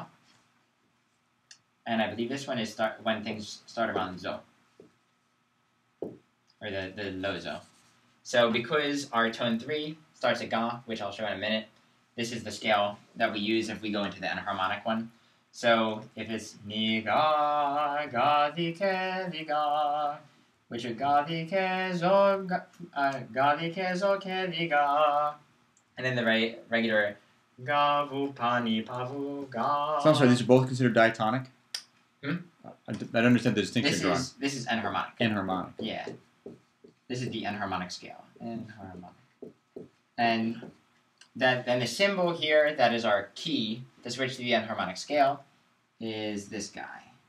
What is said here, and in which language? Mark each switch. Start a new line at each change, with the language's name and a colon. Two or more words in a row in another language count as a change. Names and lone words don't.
English: And I believe this one is when things start around zo, or the low zo. So because our tone 3 starts at ga, which I'll show in a minute, this is the scale that we use if we go into the enharmonic one. So if it's ni ga ga di ke di ga, which is ga di ke zo ke di ga, and then the regular ga vu pa ni pa vu ga. So I'm sorry, these are both considered diatonic? I don't understand the distinction drawn. This is enharmonic. Enharmonic. Yeah. This is the enharmonic scale. Enharmonic. And then the symbol here that is our key to switch to the enharmonic scale is this guy.